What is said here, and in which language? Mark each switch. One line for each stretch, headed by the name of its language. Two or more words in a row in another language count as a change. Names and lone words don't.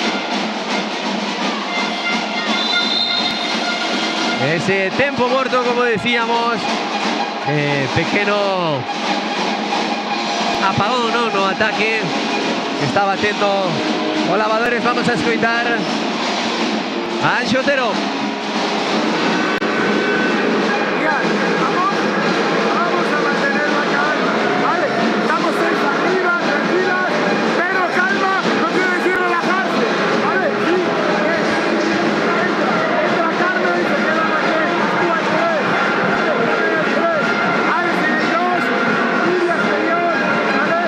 Galician: Ese tempo morto, como decíamos, pequeno apagón, ¿no? No ataque que está batendo o lavadores. Vamos a escoitar a Anxo Otero.
Spanish: Vamos a mantener la calma, ¿vale? Estamos 6 arriba, tranquilas, pero calma no quiere decir relajarse, ¿vale? Sí, entra Carmen y se queda Raquel, tú al 3, Alex en el 2, Lidia exterior, ¿vale?